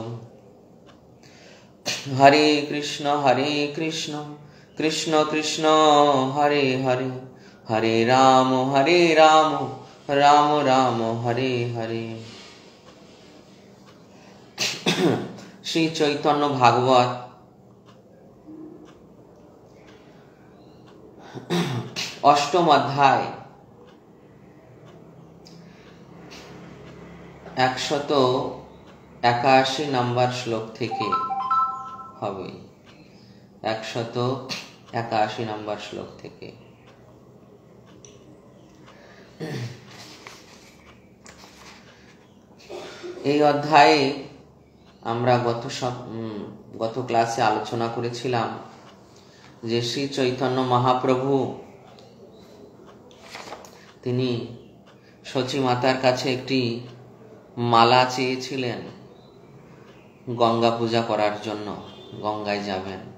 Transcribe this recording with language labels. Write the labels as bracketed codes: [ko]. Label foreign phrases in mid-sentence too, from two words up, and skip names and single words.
[sa] हरे कृष्ण कृष्ण कृष्ण हरे हरे, हरे राम राम राम हरे हरे। [bn] শ্রী চৈতন্য ভাগবত অষ্টম অধ্যায় 181 নম্বর শ্লোক থেকে হবে। 181 নম্বর শ্লোক থেকে। এই অধ্যায়ে আমরা গত ক্লাসে আলোচনা করেছিলাম যে শ্রী চৈতন্য মহাপ্রভু তিনি সচী মাতার কাছে একটি মালা চেয়েছিলেন গঙ্গা পূজা করার জন্য, গঙ্গায় যাবেন।